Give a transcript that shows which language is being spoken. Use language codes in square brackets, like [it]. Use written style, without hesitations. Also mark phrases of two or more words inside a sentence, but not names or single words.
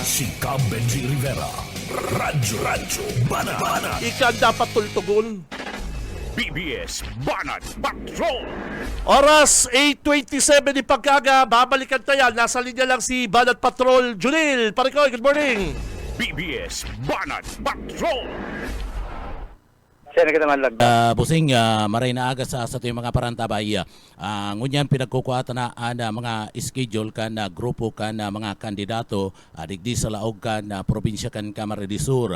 [bik] Si Cam Benji Rivera. Radyo Banat. Ika dapat tultugon. BBS Banat Patrol. Oras 8:27 ni pagkaga, babalikan tayo. [tl] Nasa linya lang si Banat Patrol, Junil. [bik] Parikoy, [en] good morning. [bik] BBS Banat Patrol. [tl] Saan ka naman lang? [bik] Busing, maray na aga sa ito yung mga parantabay. Ngunyan pinagkukuha na mga schedule kan grupo kan mga kandidato digdi sa laog kan probinsya kan Camarines Sur.